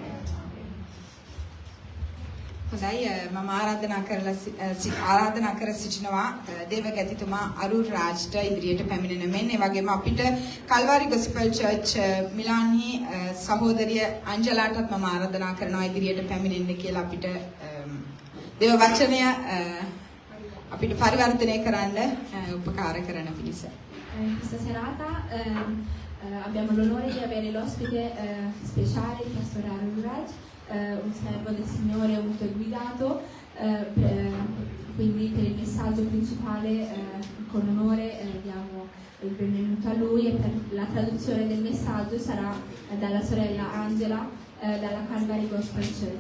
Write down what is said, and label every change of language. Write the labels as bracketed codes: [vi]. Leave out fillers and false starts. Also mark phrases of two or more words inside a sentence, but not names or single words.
[si] හොඳයි මම ආරාධනා කර සිටිනවා දේවගතිතුමා අරුර් රාජ්ට ඉදිරියට පැමිණෙන මෙන් ඒ වගේම අපිට කල්වාරි ගොස්පල් චර්ච් මිලාන්හි සහෝදරිය අංජලාටත් මම ආරාධනා කරනවා ඉදිරියට පැමිණෙන්න කියලා අපිට දේව වචනය අපිට පරිවර්තනය කරන්න උපකාර කරන පිණිස. [it] Questa serata abbiamo l'onore di avere l'ospite speciale, il pastore Arun Raj, un servo del Signore molto guidato, quindi per il messaggio principale con onore diamo il benvenuto a lui e per la traduzione del messaggio sarà dalla sorella Angela dalla Calvary Gospel Church.